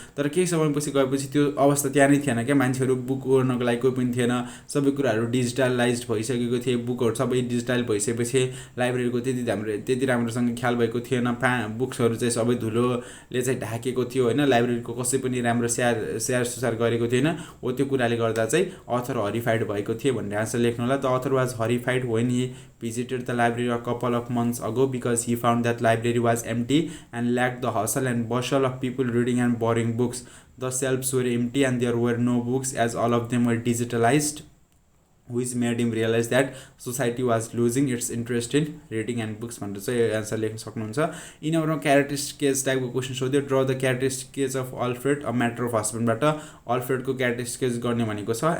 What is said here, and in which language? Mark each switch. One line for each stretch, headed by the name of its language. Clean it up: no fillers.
Nepali: तर केही समयपछि गएपछि त्यो अवस्था त्यहाँ नै थिएन क्या. मान्छेहरू बुक पढ्नको लागि कोही पनि थिएन. सबै कुराहरू डिजिटलाइज भइसकेको थिए. बुकहरू सबै डिजिटल भइसकेपछि लाइब्रेरीको त्यति राम्रोसँग ख्याल भएको थिएन. बुक्सहरू चाहिँ सबै धुलोले चाहिँ ढाकेको थियो हैन. लाइब्रेरीको कसै पनि राम्रो स्याहार सुसार गरेको थिएन. हो त्यो कुराले गर्दा चाहिँ अथर हरिफाइड भएको थिए भन्ने आन्सर लेख्नु होला.
English: The author was horrified when he visited the library a couple of months ago because he found that library was empty and lacked the hustle and bustle of people reading and borrowing books. The shelves were empty and there were no books as all of them were digitalized, which made him realize that society was losing its interest in reading and books
Nepali: भनेर चाहिँ answer लेख्न सक्नुहुन्छ. यिनीहरुमा characteristics टाइपको question सोध्यो.
English: draw the characteristics of Alfred a matter of हस्बेन्डबाट
Nepali: अल्फ्रेडको characteristics गर्ने भनेको छ.